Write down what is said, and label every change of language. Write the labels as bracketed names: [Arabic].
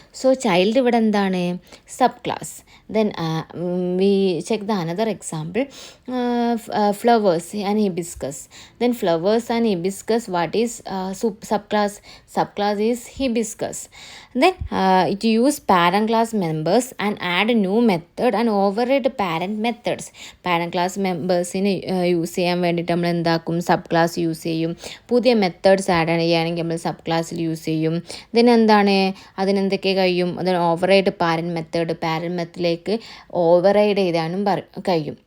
[English] so child [Malayalam] ഇവിടെ എന്താണ്, [English] Sub class. Then we check the another example, flowers and hibiscus. Then flowers and hibiscus what is sub class? Sub class is hibiscus. Then it use parent class members and add a new method and override parent methods. [Malayalam] Parent class members-ന് use ചെയ്യാൻ വേണ്ടിയിട്ട് നമ്മൾ എന്താക്കും, sub class use ചെയ്യും. പുതിയ methods add ചെയ്യുകയാണെങ്കിൽ നമ്മൾ sub ക്ലാസ്സിൽ use ചെയ്യും. എന്താണ്, അതിനെന്തൊക്കെ കഴിയും? അതിന് ഓവർറൈഡ് പാരൻറ്റ് മെത്തേഡിലേക്ക് ഓവർറൈഡ് ചെയ്താനും കഴിയും.